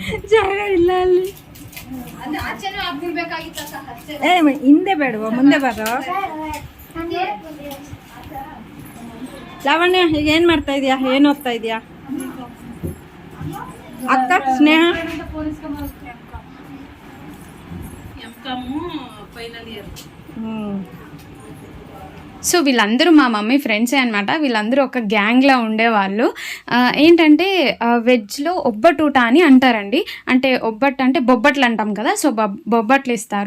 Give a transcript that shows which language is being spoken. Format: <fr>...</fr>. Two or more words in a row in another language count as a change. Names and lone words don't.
<kn>ಜಾಗ ಇಲ್ಲ ಅಲ್ಲಿ. ಹಿಂದೆ ಬೇಡವ, ಮುಂದೆ ಬರೋ. ಲಾವಣ್ಯ, ಈಗ ಏನ್ ಮಾಡ್ತಾ ಇದೀಯಾ? ಏನ್ ಓದ್ತಾ ಇದೀಯಾ ಅಕ್ಕ? ಸ್ನೇಹ</kn> <te>సో వీళ్ళందరూ మా</te> <en>mummy friends</en> <te>అనమాట. వీళ్ళందరూ ఒక గ్యాంగ్లా ఉండేవాళ్ళు. ఏంటంటే వెజ్లో ఒబ్బటూట అని అంటారండి. అంటే ఒబ్బట్టు అంటే బొబ్బట్లు అంటాం కదా, సో బొబ్బట్లు ఇస్తారు.</te>